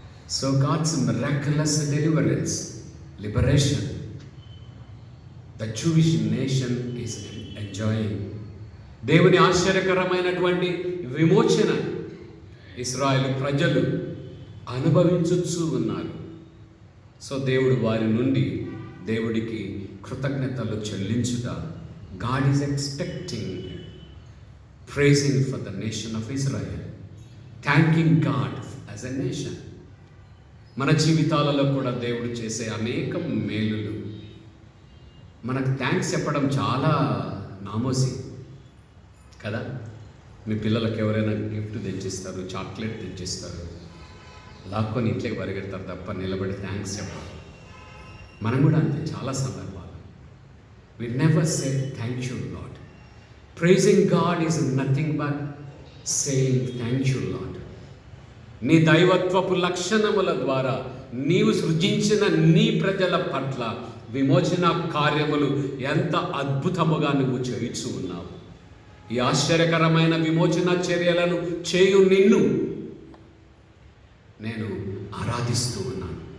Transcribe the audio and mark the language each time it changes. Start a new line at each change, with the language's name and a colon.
English: So God's miraculous deliverance, liberation, the Jewish nation is enjoying.
Telugu: దేవుని ఆశ్చర్యకరమైనటువంటి విమోచన ఇశ్రాయేలు ప్రజలు అనుభవించుచూ ఉన్నారు. సో దేవుడు వారి నుండి దేవుడికి కృతజ్ఞతలు చెల్లించుట.
English: God is expecting praising for the nation of Israel, thanking God as a nation.
Telugu: మన జీవితాలలో కూడా దేవుడు చేసే అనేక మేలులు మనకు థ్యాంక్స్ చెప్పడం చాలా నామోసి కదా. మీ పిల్లలకు ఎవరైనా గిఫ్ట్ తెచ్చిస్తారు, చాక్లెట్ తెచ్చిస్తారు, లాక్కొని ఇంట్లోకి పరిగెడతారు తప్ప నిలబడి థ్యాంక్స్ చెప్పాలి. మనం కూడా అంతే. చాలా సందర్భాలు
English: we never say thank you Lord. Praising God is nothing but saying thank you Lord.
Telugu: నీ దైవత్వపు లక్షణముల ద్వారా నీవు సృజించిన నీ ప్రజల పట్ల విమోచన కార్యములు ఎంత అద్భుతముగా నువ్వు చేయుచు ఉన్నావు. ఈ ఆశ్చర్యకరమైన విమోచన చర్యలను చేయు నిన్ను నేను ఆరాధిస్తూ ఉన్నాను.